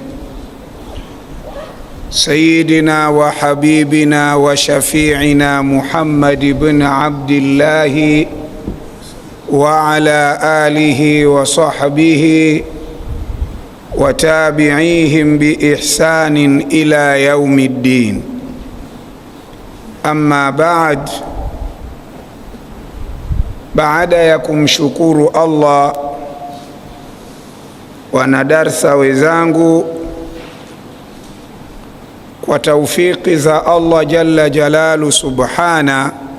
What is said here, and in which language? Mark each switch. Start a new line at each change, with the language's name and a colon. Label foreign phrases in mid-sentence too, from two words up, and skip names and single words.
Arabic: سيدنا وحبيبنا وشفيعنا محمد بن عبد الله وعلى آله وصحبه وتابعيهم بإحسان إلى يوم الدين. أما بعد،
Swahili: baada ya kumshukuru Allah, wanadarsa wenzangu, kwa taufiki za Allah
Arabic: جل جلاله سبحانه,